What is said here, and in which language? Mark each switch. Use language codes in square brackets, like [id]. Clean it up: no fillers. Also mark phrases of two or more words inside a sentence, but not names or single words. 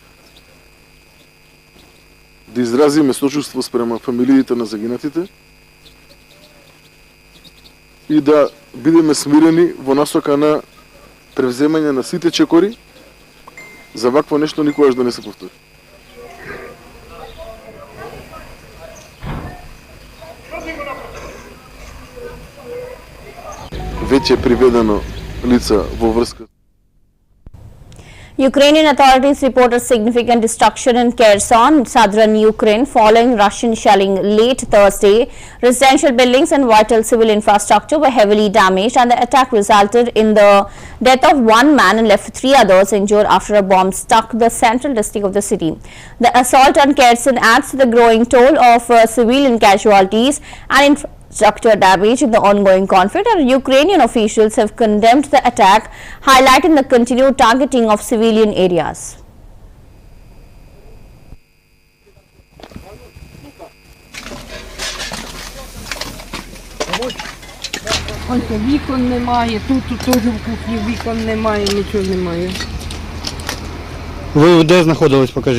[mk] Да изразиме сочувство спрема фамилиите на загинатите и да бидеме смирени во насока на превземање на сите чекори за вакво нешто никогаш да не се повтори. Вече е приведено лица во врска. [en] Ukrainian authorities reported significant destruction in Kherson, southern Ukraine, following Russian shelling late Thursday. Residential buildings and vital civil infrastructure were heavily damaged, and the attack resulted in the death of one man and left 3 others injured after a bomb struck the central district of the city. The assault on Kherson adds to the growing toll of civilian casualties and infrastructure damage in the ongoing conflict, and Ukrainian officials have condemned the attack, highlighting the continued targeting of civilian areas. [uk] Ось вікон немає, тут теж в кухні вікон немає, нічого немає. Ви де знаходились, покажіть?